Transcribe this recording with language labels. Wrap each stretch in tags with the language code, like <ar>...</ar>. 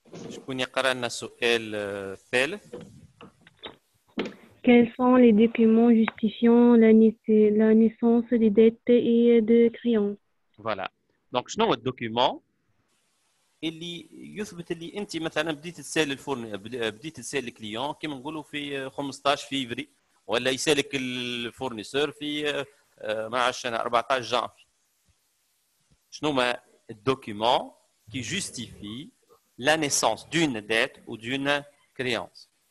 <ar>شكون يقرأ لنا السؤال الثالث؟</ar> <fr>Quels sont les documents justifiant la naissance des dettes et de créances? فوالا.</fr> <ar>دونك شنو هو الدوكيومون اللي يثبت اللي انت مثلا بديت تسال بديت تسال الكليون كيما نقولوا في 15 فيفري ولا يسالك الفورنيسور في ما عرفتش انا 14 جانفي. شنو هما الدوكيومون</ar> <fr>qui justifie la naissance d'une dette ou d'une créance.</fr>